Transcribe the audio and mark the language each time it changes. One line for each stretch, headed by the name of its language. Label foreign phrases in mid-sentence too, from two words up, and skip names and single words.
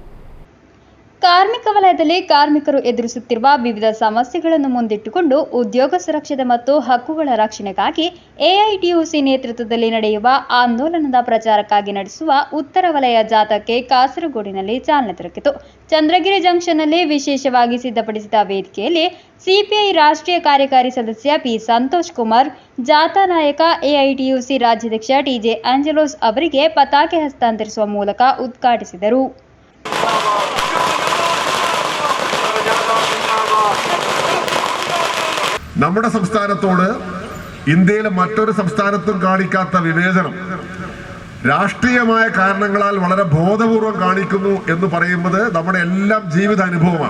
Kannada: ಕಾರ್ಮಿಕ ವಲಯದಲ್ಲಿ ಕಾರ್ಮಿಕರು ಎದುರಿಸುತ್ತಿರುವ ವಿವಿಧ ಸಮಸ್ಯೆಗಳನ್ನು ಮುಂದಿಟ್ಟುಕೊಂಡು ಉದ್ಯೋಗ ಸುರಕ್ಷತೆ ಮತ್ತು ಹಕ್ಕುಗಳ ರಕ್ಷಣೆಗಾಗಿ ಎಐಟಿಯುಸಿ ನೇತೃತ್ವದಲ್ಲಿ ನಡೆಯುವ ಆಂದೋಲನದ ಪ್ರಚಾರಕ್ಕಾಗಿ ನಡೆಸುವ ಉತ್ತರ ವಲಯ ಜಾಥಾಕ್ಕೆ ಕಾಸರಗೋಡಿನಲ್ಲಿ ಚಾಲನೆ ದೊರಕಿತು. ಚಂದ್ರಗಿರಿ ಜಂಕ್ಷನ್ನಲ್ಲಿ ವಿಶೇಷವಾಗಿ ಸಿದ್ಧಪಡಿಸಿದ ವೇದಿಕೆಯಲ್ಲಿ ಸಿಪಿಐ ರಾಷ್ಟ್ರೀಯ ಕಾರ್ಯಕಾರಿ ಸದಸ್ಯ ಪಿ ಸಂತೋಷ್ ಕುಮಾರ್, ಜಾಥಾ ನಾಯಕ ಎಐಟಿಯುಸಿ ರಾಜ್ಯಾಧ್ಯಕ್ಷ ಟಿಜೆ ಆಂಜಲೋಸ್ ಅವರಿಗೆ ಪತಾಕೆ ಹಸ್ತಾಂತರಿಸುವ ಮೂಲಕ ಉದ್ಘಾಟಿಸಿದರು.
Malayalam: നമ്മുടെ സംസ്ഥാനത്തോട് ഇന്ത്യയിലെ മറ്റൊരു സംസ്ഥാനത്തും കാണിക്കാത്ത വിവേചനം രാഷ്ട്രീയമായ കാരണങ്ങളാൽ വളരെ ബോധപൂർവം കാണിക്കുന്നു എന്ന് പറയുന്നത് നമ്മുടെ എല്ലാം ജീവിത അനുഭവമാണ്.